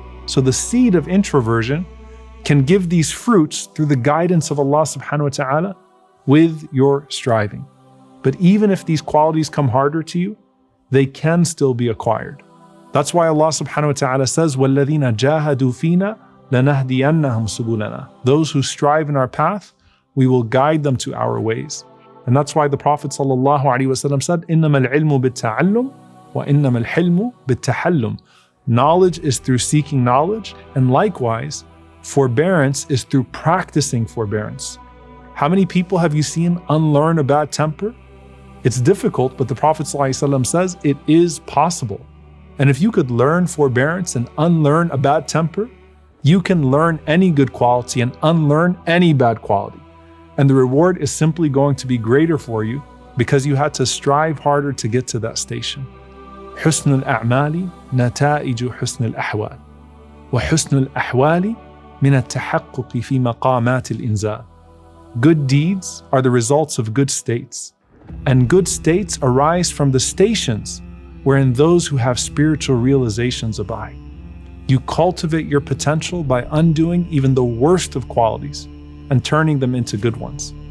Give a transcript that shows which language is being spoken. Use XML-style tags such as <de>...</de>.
<en>So the seed of introversion can give these fruits through the guidance of Allah subhanahu wa ta'ala with your striving. But even if these qualities come harder to you, they can still be acquired. That's why Allah subhanahu wa ta'ala says,</en> <ar>وَالَّذِينَ جَاهَدُوا فِينَا لَنَهْدِيَنَّهُمْ سُبُلَنَا.</ar> <en>Those who strive in our path, we will guide them to our ways. And that's why the Prophet ﷺ said,</en> <ar>إِنَّمَا الْعِلْمُ بِالتَّعَلُّمِ وَإِنَّمَا الْحِلْمُ بِالتَّحَلُّمِ.</ar> <en>Knowledge is through seeking knowledge, and likewise, forbearance is through practicing forbearance. How many people have you seen unlearn a bad temper? It's difficult, but the Prophet ﷺ says it is possible. And if you could learn forbearance and unlearn a bad temper, you can learn any good quality and unlearn any bad quality. And the reward is simply going to be greater for you because you had to strive harder to get to that station.</en> <ar>حسن الأعمال نتائج حسن الأحوال وحسن الأحوال من التحقق في مقامات الإنزال.</ar> <en>Good deeds are the results of good states, and good states arise from the stations wherein those who have spiritual realizations abide. You cultivate your potential by undoing even the worst of qualities and turning them into good ones.</en>